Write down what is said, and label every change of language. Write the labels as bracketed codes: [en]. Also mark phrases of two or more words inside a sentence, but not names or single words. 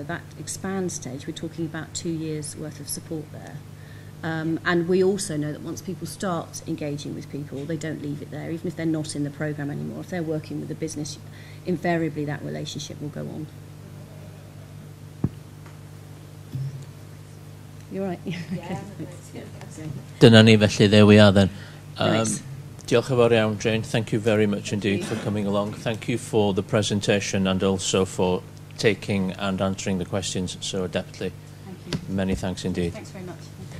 [en] That expand stage, we're talking about 2 years worth of support there. And we also know that once people start engaging with people, they don't leave it there, even if they're not in the programme anymore. If they're working with a business, invariably that relationship will go on. You're right. [cy] Dyna ni felly, [en] there we are then. [cy] Diolch yn fawr iawn, Jane. [en] Thank you very much indeed for coming along. Thank you for the presentation and also for taking and answering the questions so adeptly. Thank you. Many thanks indeed. Thanks very much.